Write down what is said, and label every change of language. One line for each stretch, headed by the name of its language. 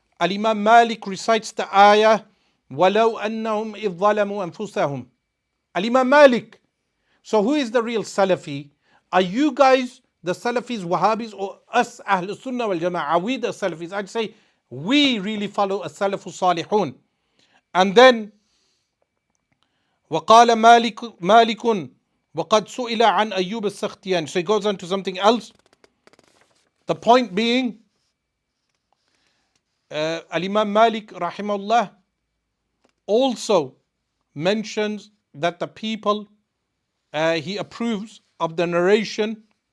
English: Imam Malik recites the ayah,
Arabic: وَلَوْ أَنَّهُمْ إِذْ ظَلَمُوا أَنفُسَهُم.
English: Imam Malik. So who is the real Salafi? Are you guys the Salafis, Wahhabis, or us Ahl Sunnah wal Jama'ah? Are we the Salafis? I'd say we really follow a Salafu Salihun. And then
Arabic: وقال مالك وقد سئل عن أيوب السختياني.
English: So he goes on to something else. The point being, Imam Malik rahimahullah also mentions that the people, he approves of the narration